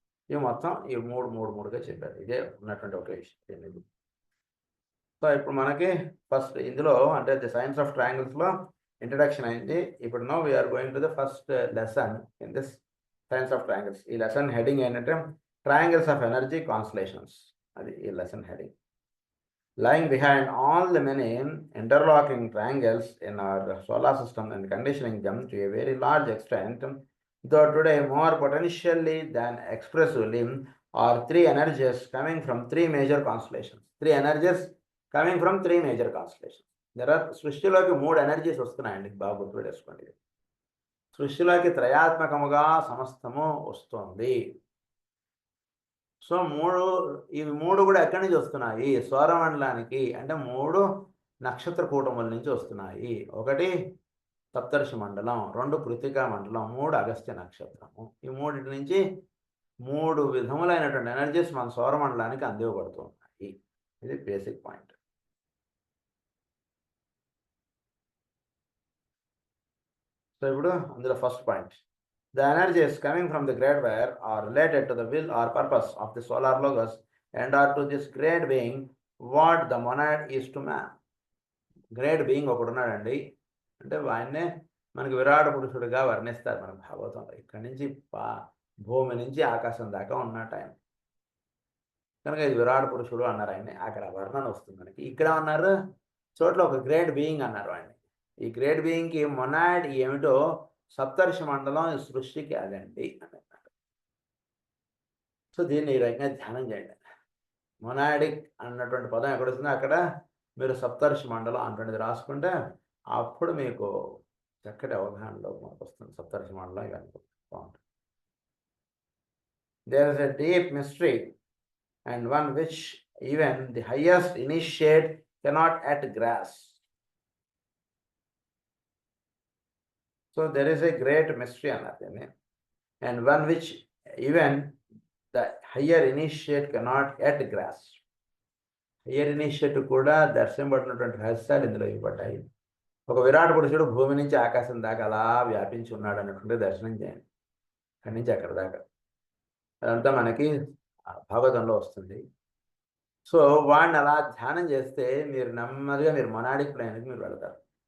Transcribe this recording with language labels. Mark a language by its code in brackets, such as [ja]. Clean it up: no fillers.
[te] ఇవి మొత్తం ఈ మూడుగా చెప్పారు. ఇదే ఉన్నటువంటి ఒక విషయం. సో ఇప్పుడు మనకి ఫస్ట్ ఇందులో అంటే ది సైన్స్ ఆఫ్ ట్రయాంగిల్స్లో ఇంట్రడక్షన్ అయింది. [en] ఇప్పుడు now we are going to the first lesson in this science of triangles. [te] ఈ లెసన్ హెడింగ్ ఏంటంటే ట్రయాంగిల్స్ ఆఫ్ ఎనర్జీ కాన్స్టలేషన్స్. అది ఈ lesson heading. [en] Lying behind all the many interlocking triangles in our solar system and conditioning them to a very large extent, though today more potentially than expressively, are three energies coming from three major constellations. Three energies coming from three major constellations. There are [te] సృష్టిలోకి మూడు energies వస్తున్నాయండి. బాగా గుర్తుపెట్టుకోండి. సృష్టిలోకి త్రయాత్మకముగా సమస్తము వస్తుంది. So ఇవి మూడు కూడా ఎక్కడి నుంచి వస్తున్నాయి? సౌరమండలానికి అంటే మూడు నక్షత్ర కూటముల నుంచి వస్తున్నాయి. ఒకటి సప్తర్షి మండలం, రెండు కృతికా మండలం, మూడు అగస్త్య నక్షత్రము. ఈ మూడింటి నుంచి మూడు విధములైనటువంటి ఎనర్జీస్ మన సౌరమండలానికి అందివ్వబడుతున్నాయి. ఇది బేసిక్ పాయింట్. సో ఇప్పుడు అందులో first point, [en] the energies coming from the great wire are related to the will or purpose of the solar logos and are to this great being what the monad is to man. [te] Great being ఒకడు ఉన్నాడండి. అంటే ఆయన్నే మనకి విరాట్ పురుషుడిగా వర్ణిస్తారు మన భాగవతంలో. ఇక్కడి నుంచి భూమి నుంచి ఆకాశం దాకా ఉన్నట్టు ఆయన. కనుక ఇది విరాట్ పురుషుడు అన్నారు ఆయన్ని. అక్కడ వర్ణన వస్తుంది మనకి. ఇక్కడ అన్నారు చోట్ల ఒక గ్రేట్ బీయింగ్ అన్నారు ఆయన్ని. ఈ గ్రేట్ బీయింగ్కి మొనాడ్ ఏమిటో సప్తర్షి మండలం సృష్టికి అదండి అని అన్నారు. సో దీన్ని ఈ రకంగా ధ్యానం చేయండి. మొనాడిక్ అన్నటువంటి పదం ఎక్కడ వస్తుందో అక్కడ మీరు సప్తర్షి మండలం అటువంటిది రాసుకుంటే అప్పుడు మీకు చక్కటి అవగాహనలో మనకు వస్తుంది. సప్తర్షి మండలం ఇవన్నీ బాగుంటుంది. [en] There is a deep mystery and one which even the highest initiate cannot yet grasp. So there is a great mystery అన్నారు, and one which even the higher initiate cannot yet grasp. [te] Higher initiate కూడా దర్శింపబడినటువంటి రహస్యాలు ఇందులో ఇవ్వబడ్డాయి. ఒక విరాట్ పురుషుడు భూమి నుంచి ఆకాశం దాకా అలా వ్యాపించి ఉన్నాడు అన్నటువంటి దర్శనం చేయండి. అక్కడి నుంచి అక్కడ దాకా అదంతా మనకి భాగవతంలో వస్తుంది. సో వాడిని అలా ధ్యానం చేస్తే మీరు నెమ్మదిగా మీరు మొనాడిక్ ప్లేన్కి మీరు వెళతారు.